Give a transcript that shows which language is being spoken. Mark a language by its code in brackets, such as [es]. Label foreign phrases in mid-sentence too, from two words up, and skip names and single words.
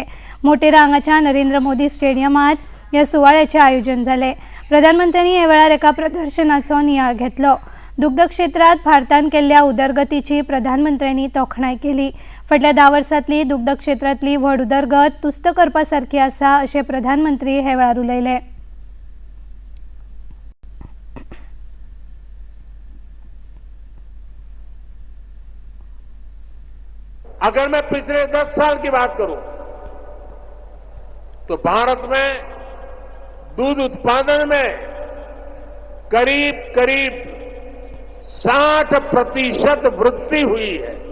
[kok] मोटेरा हांगाच्या नरेंद्र मोदी स्टेडियमात या सुवाळ्याचे आयोजन झाले. प्रधानमंत्र्यांनी हे वेळार एका प्रदर्शनाचो नियाळ घेतलो. दुग्ध क्षेत्रात भारतान केल्ल्या उदरगतीची प्रधानमंत्र्यांनी तोखणाय केली. फाटल्या 10 वर्सांतली दुग्ध क्षेत्रातली व्हड उदरगत तुस्त करपा सारखी आसा अशें प्रधानमंत्री हे वेळार उलयले. [hi] अगर मैं पिछले 10 साल की बात करूं तो भारत में दूध उत्पादन में करीब 60% वृद्धि हुई है.